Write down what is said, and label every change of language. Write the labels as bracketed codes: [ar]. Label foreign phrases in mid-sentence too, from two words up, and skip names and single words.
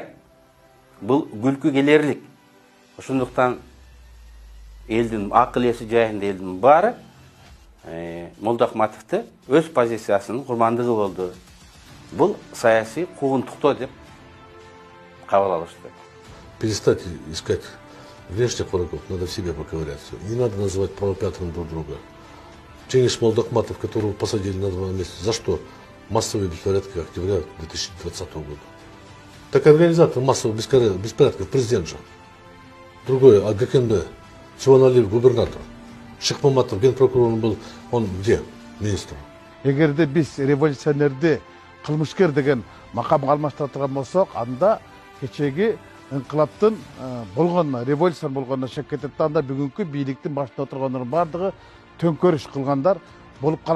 [ky] Бул күлкү келерлик. Ошондуктан элдин акыл эси жайында элдин баары Молдахматовду өз позициясынын курмандыгы болду. Бул саясий куугунтуктоо деп кабыл алышты. [ru] Перестать искать внешних врагов, надо в себе поковыряться. Не надо называть провокатором друг друга. Жеңиш Молдахматов, которого посадили на 2 месяца, за что? Массовые беспорядки октября 2020 года. Так организатор массовых беспорядков президент же. Другой, АГКНБ, Чуваналиев губернатор. Шыкмаматов генпрокурор был, он где? Министр. [ky] Эгерде биз революционерди кылмышкер деген макамга алмаштыра турган болсок, анда кечеги инкылаптын болгон революция болгонуна шек кетет, анда бүгүнкү бийликтин башында отургандардын бардыгы төңкөрүш кылгандар болуп калат.